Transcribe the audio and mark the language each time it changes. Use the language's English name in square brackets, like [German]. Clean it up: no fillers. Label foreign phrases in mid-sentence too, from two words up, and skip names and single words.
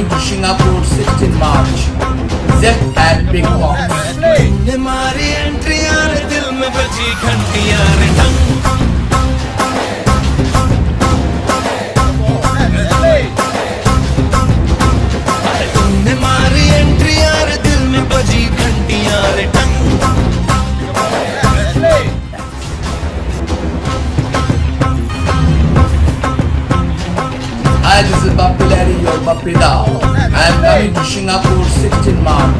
[English] Singapore 16 March. Zep and Big Box. [Hindi] तूने मारी एंट्रियां रे दिल में बजी घंटियां रे टंग तूने मारी एंट्रियां रे दिल में बजी घंटियां रे टंग [English] Hi, this is Bappy Larry, your Bappy Da. I am coming to Singapore 16 March.